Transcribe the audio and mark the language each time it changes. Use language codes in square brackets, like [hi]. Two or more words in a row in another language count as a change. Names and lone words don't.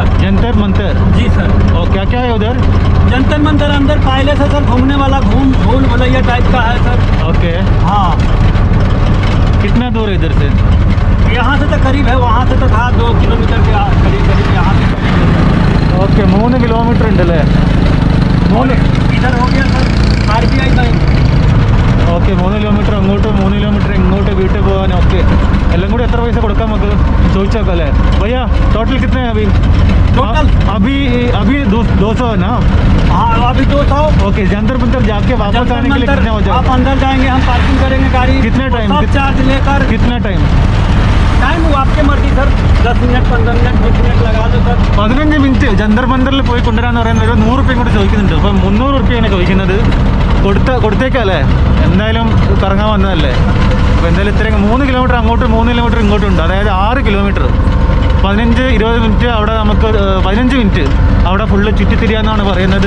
[hi] जंतर मंतर। जी सर। और क्या क्या है उधर? जंतर मंतर अंदर पहले से सर घूमने वाला भूल भुलैया टाइप का है सर। ओके। हाँ, कितना दूर है इधर से? यहाँ से तो करीब है, वहाँ से तो था 2 किलोमीटर के करीब करीब, यहाँ से करीब है सर। [ml] ഓക്കെ 3 കിലോമീറ്റർ ഉണ്ടല്ലേ? [hi] इधर हो गया सर RBI बैंक। [ml] ഓക്കെ 3 കിലോമീറ്റർ അങ്ങോട്ട് 3 കിലോമീറ്റർ ഇങ്ങോട്ട് വീട്ടിൽ പോകാൻ. ഓക്കെ, എല്ലാം കൂടി എത്ര പൈസ കൊടുക്കാം നമുക്ക് ചോദിച്ചേക്കാം അല്ലേ? [hi] भैया टोटल कितने हैं अभी? टोटल अभी अभी 200 है ना? हाँ, अभी 200। ओके, जंतर मंतर जाके वापस आने के लिए कितना हो आप जाएगा? अंदर जाएंगे, हम पार्किंग करेंगे गाड़ी। कितने टाइम? सब चार्ज लेकर। कितना टाइम? टाइम वो आपके मर्जी सर, 10 मिनट 15 मिनट 20 मिनट लगा दो सर। [ml] 15 മിനിറ്റ് ജന്തർ മന്ദറിൽ പോയി കൊണ്ടുവരാന്ന് പറയുന്നത് ഒരു 100 റുപ്യയും കൂടെ ചോദിക്കുന്നുണ്ട്. അപ്പം 300 റുപ്യയാണ് ചോദിക്കുന്നത്. കൊടുത്തേക്കല്ലേ, എന്തായാലും കറങ്ങാൻ വന്നതല്ലേ. അപ്പോൾ എന്തായാലും ഇത്രയും 3 കിലോമീറ്റർ അങ്ങോട്ട് 3 കിലോമീറ്റർ ഇങ്ങോട്ടും ഉണ്ട്. അതായത് 6 കിലോമീറ്റർ 15-20 മിനിറ്റ് അവിടെ നമുക്ക് 15 മിനിറ്റ് അവിടെ ഫുള്ള് ചുറ്റിത്തിരിയാന്നാണ് പറയുന്നത്.